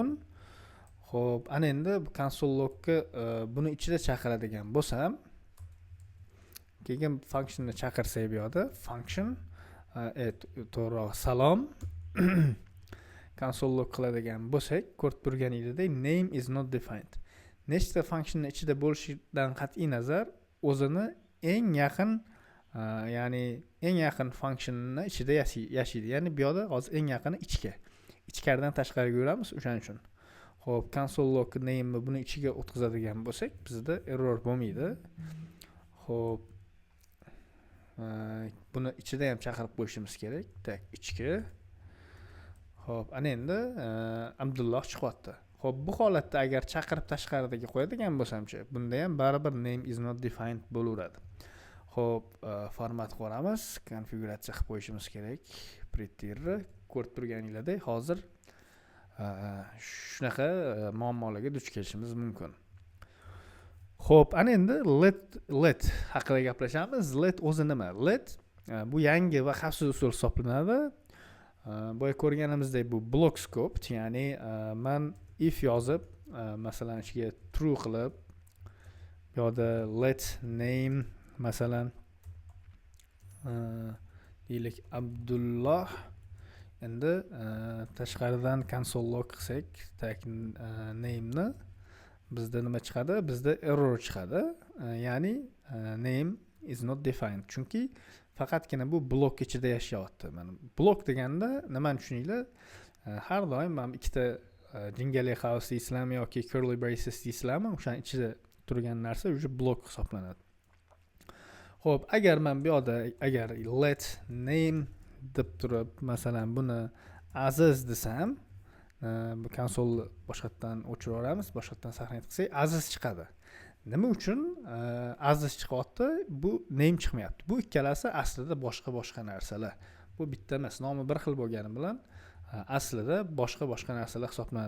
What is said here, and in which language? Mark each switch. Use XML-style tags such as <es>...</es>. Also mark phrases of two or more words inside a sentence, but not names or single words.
<uz>Xo'p, ana endi</uz> <en>console logga</en> <uz>buni ichida chaqiradigan bo'lsam, keyin functionni chaqirsak bu yerda function to'g'ri salom</uz> <en>console log</en> <uz>qiladigan bo'lsak, ko'rib turganingizdek</uz> <en>name is not defined.</en> <uz>Nechta functionni ichida bo'lishidan qat'iy nazar, o'zini eng yaqin ya'ni eng yaqin functionni ichida yashaydi. Ya'ni bu yerda hozir eng yaqini ichki. Ichkaridan tashqariga yuramiz, o'shaning uchun. Xo'p,</uz> <en>console log name</en> <uz>buni ichiga o'tkazadigan bo'lsak, bizda error bo'lmaydi. Xo'p, buni ichida ham chaqirib qo'yishimiz kerak. Tak, ichki. Xo'p, ana endi Abdulloh chiqyapti. Xo'p, bu holatda agar chaqirib tashqaridagi qo'yadigan bo'lsam-chi, bunda ham baribir</uz> <en>name is not defined</en> <uz>bo'laveradi. Xo'p, format qo'ramiz, konfiguratsiya qilib qo'yishimiz kerak. Prettier ko'rib turganinglardek, hozir shunaqa muammolarga duch kelishimiz mumkin. Xo'p, ana endi let haqida gaplashamiz. Let o'zi nima? Let bu yangi va xavfsiz usul hisoblanadi. Boya ko'rganimizdek bu</uz> <en>block scope,</en> <uz>ya'ni men if yozib, masalan ichiga true qilib, bu yerda</uz> <en>let name</en> <uz>masalan deylik Abdulloh. Endi tashqaridan</uz> <en>console log</en> <uz>qilsak, tak name ni bizda nima chiqadi? Bizda error chiqadi. Ya'ni</uz> <en>name is not defined.</en> <uz>Chunki faqatgina bu blok ichida yashayapti. Mana blok deganda nimani tushuninglar? Har doim men ikkita jingalak qavs deysizlarmi yoki</uz> <en>curly braces</en> <uz>deysizlarmi? O'shaning ichida turgan narsa o'sha blok hisoblanadi. Xo'p, agar men bu yerda</uz> <en>let name</en> <uz>deb turib, masalan buni Aziz desam, bu konsolni boshqatdan o'chirib yuboramiz, boshqatdan sahnaga qilsak aziz chiqadi. Nima uchun aziz chiqyapti? Bu name chiqmayapti. Bu ikkalasi aslida boshqa narsalar. Bu bitta emas, nomi bir xil bo'lgani bilan aslida boshqa narsalar hisoblanadi.</uz>